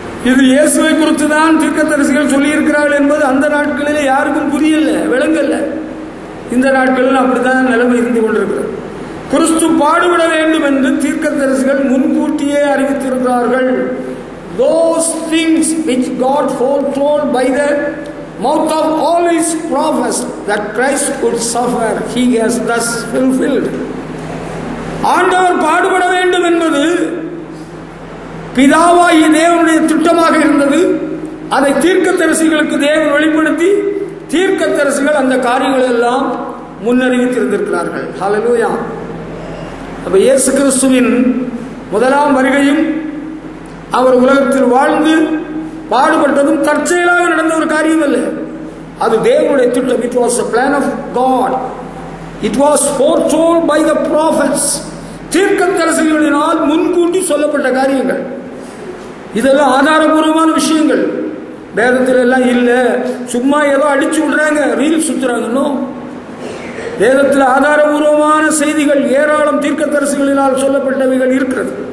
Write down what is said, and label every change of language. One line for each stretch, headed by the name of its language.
Tamil: இது இயேசுவை குறித்து தான் தீர்க்கதரிசிகள் சொல்லியிருக்கிறார்கள் என்பது அந்த நாட்களிலே யாருக்கும் புரியல, விளங்கல்ல. இந்த நாட்களில் அப்படித்தான் நிலைமை இருந்து கொண்டிருக்கிறது. கிறிஸ்து பாடுபட வேண்டும் என்று தீர்க்கதரிசிகள் முன்கூட்டியே அறிவித்திருக்கிறார்கள்.
English: Those things which God foretold by the mouth of all his prophets that Christ would suffer, he has thus fulfilled.
Tamil: ஆண்டவர் பாடுபட வேண்டும் என்பது பிதாவாகிய தேவனுடைய திட்டமாக இருந்தது. அதை தீர்க்கதரிசிகளுக்கு தேவன் வெளிப்படுத்தி தீர்க்கதரிசிகள் அந்த காரியங்களை எல்லாம் முன்னறிவித்திருந்திருக்கிறார்கள். ஹல்லேலூயா. அப்ப இயேசு கிறிஸ்துவின் முதலாம் வருகையும் அவர் உலகத்தில் வாழ்ந்து பாடுபட்டதும் தற்செயலாக நடந்த ஒரு காரியம் அல்ல, அது தேவனுடைய திட்டம்.
English: It was a plan of God. It was foretold by the prophets.
Tamil: தீர்க்கதரிசிகளினால் முன்கூட்டி சொல்லப்பட்ட காரியங்கள். இதெல்லாம் ஆதாரபூர்வமான விஷயங்கள். வேதத்தில் எல்லாம் இல்ல, சும்மா ஏதோ அடிச்சு விடுறாங்க, ரீல் சுத்துறாங்க. வேதத்தில் ஆதாரபூர்வமான செய்திகள் ஏராளம் தீர்க்கதரிசிகளினால் சொல்லப்பட்டவைகள் இருக்கிறது.